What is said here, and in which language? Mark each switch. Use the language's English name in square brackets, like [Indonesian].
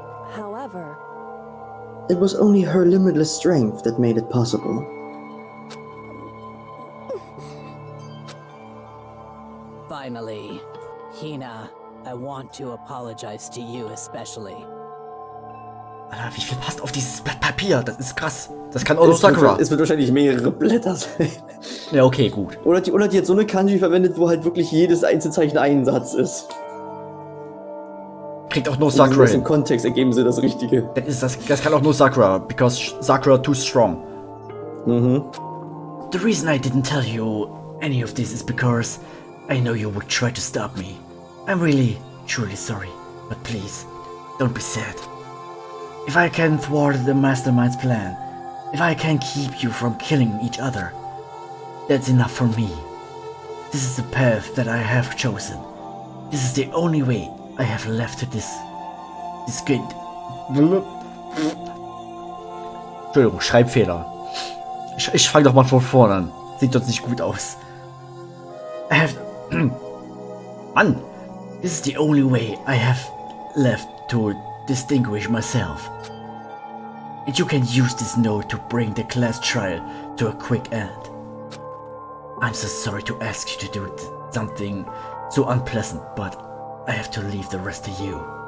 [English] However, It was only her limitless strength that made it possible. Finally, Hina, I want to apologize to you especially. [German] Alter, wie viel passt auf dieses Blatt Papier? Das ist krass. Das kann auch nur Sakura. Es wird wahrscheinlich mehrere Blätter sein. Ja, okay, gut. Oder die hat so eine Kanji verwendet, wo halt wirklich jedes Einzelzeichen ein Satz ist. Kriegt auch nur Sakura Aus dem hin. Kontext ergeben sie das Richtige. Das kann auch nur Sakura, [English] because Sakura too strong. The reason I didn't tell you any of this is because I know you would try to stop me. I'm really, truly sorry, but please, don't be sad. If I can thwart the mastermind's plan, if I can keep you from killing each other, that's enough for me. This is the path that I have chosen. This is the only way I have left to this good. [German] Entschuldigung, Schreibfehler. Ich fange doch mal von vorne an. Sieht doch nicht gut aus. [English] I have... Mann! This is the only way I have left to distinguish myself. And you can use this note to bring the class trial to a quick end. I'm so sorry to ask you to do something so unpleasant, but I have to leave the rest to you.